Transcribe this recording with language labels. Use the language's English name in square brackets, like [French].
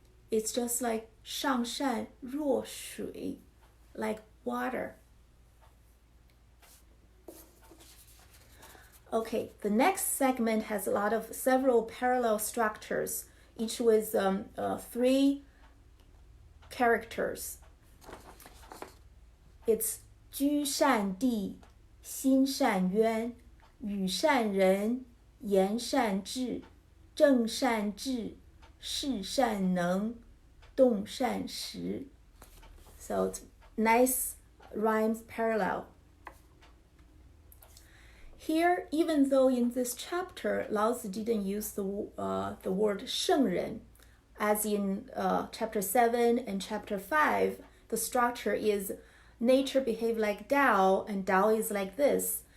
[English] It's just like [Chinese] 上善若水, [English] like water. Okay, the next segment has several parallel structures, each with 3 characters. [Chinese] It's 居善地, 心善渊, 语善人, 言善智, 正善治, 事善能, 动善时. [English] So it's nice rhymes parallel. Here, even though in this chapter, Lao Tzu didn't use the word 圣人, as in chapter 7 and chapter 5, the structure is nature behave like Tao, and Tao is like this.